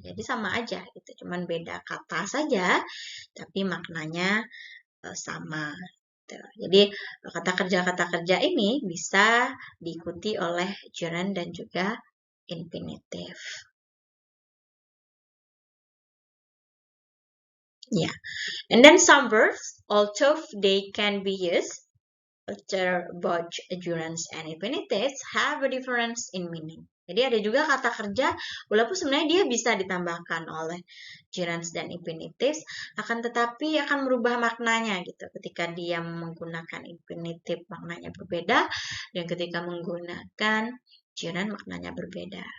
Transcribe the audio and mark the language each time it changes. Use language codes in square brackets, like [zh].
[id] Jadi sama aja gitu, cuman beda kata saja, tapi maknanya sama. Jadi kata kerja ini bisa diikuti oleh gerund dan juga infinitive. Yeah. [en] And then some verbs, although they can be used after both gerunds and infinitives, have a difference in meaning. [id] Jadi ada juga kata kerja, walaupun sebenarnya dia bisa ditambahkan oleh gerunds dan infinitives, akan tetapi akan merubah maknanya gitu. Ketika dia menggunakan infinitive maknanya berbeda, dan ketika menggunakan gerund maknanya berbeda.